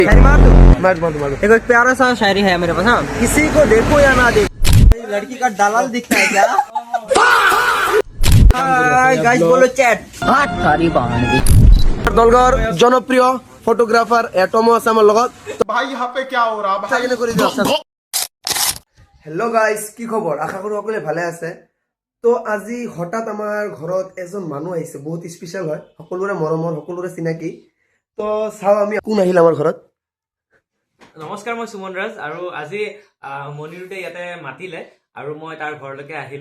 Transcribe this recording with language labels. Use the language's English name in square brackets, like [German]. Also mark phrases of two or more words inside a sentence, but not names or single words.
[Hindi] एक प्यारा सा शायरी है मेरे पास। हाँ, किसी को देखो या ना देखो, लड़की का दलाल दिखता है क्या? गाइस बोलो चैट। सारी [Assamese] দলগৰ জনপ্ৰিয় ফটোগ্ৰাফাৰ এটমো আছে আমাৰ লগত। [Hindi] भाई यहाँ पे क्या हो रहा भाई? [Assamese] হেল্ল' গাইজ, কি খবৰ? আশা কৰোঁ সকলোৱে ভালে আছে। তো আজি হঠাৎ আমাৰ ঘৰত এজন মানুহ আহিছে, বহুত স্পেচিয়েল হয়, সকলোৰে মৰমৰ, সকলোৰে চিনাকি। তো চাওঁ আমি কোন আহিল আমাৰ ঘৰত। নমস্কাৰ, মই সুমন ৰাজ। আৰু আজি মনিৰুতে ইয়াতে মাতিলে আৰু মই তাৰ ঘৰলৈকে আহিলো।